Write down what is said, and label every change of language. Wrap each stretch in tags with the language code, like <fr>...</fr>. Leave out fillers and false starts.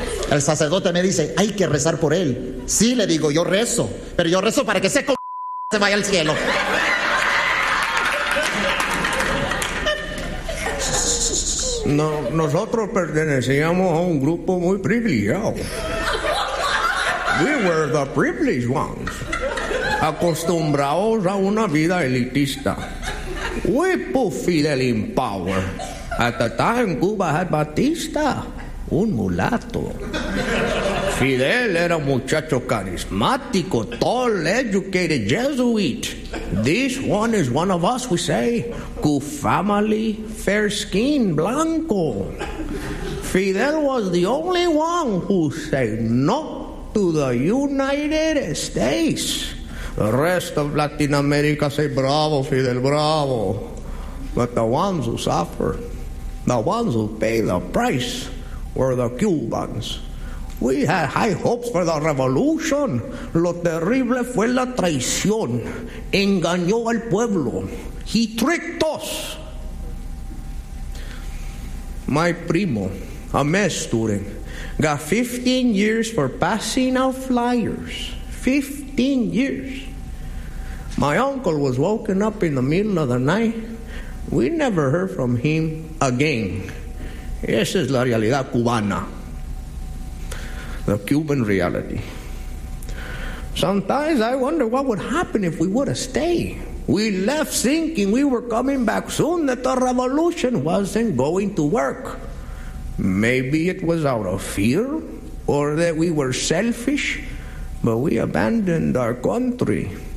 <es>El sacerdote me dice, hay que rezar por él. Sí, le digo, yo rezo, pero yo rezo para que se coma. Se vaya al cielo. No, nosotros pertenecíamos a un grupo muy privilegiado.</es> <en>We were the privileged ones,</en> <es>acostumbrados a una vida elitista.</es> <en>We put Fidel in power. At the time, Cuba had Batista,</en> <es>un mulato. Fidel era un muchacho carismático,</es> <en>tall, educated, Jesuit. This one is one of us, we say. Good family, fair skin, blanco. Fidel was the only one who said no to the United States. The rest of Latin America say bravo, Fidel, bravo. But the ones who suffer, the ones who pay the price, were the Cubans. We had high hopes for the revolution.</en> <es>Lo terrible fue la traición. Engañó al pueblo.</es> <en>He tricked us. My primo, a mess student, got 15 years for passing out flyers. 15 years. My uncle was woken up in the middle of the night. We never heard from him again.</en> <es>Esa es la realidad cubana.</es> <en>The Cuban reality. Sometimes I wonder what would happen if we would have stayed. We left thinking we were coming back soon, that the revolution wasn't going to work. Maybe it was out of fear, or that we were selfish, but we abandoned our country.</en>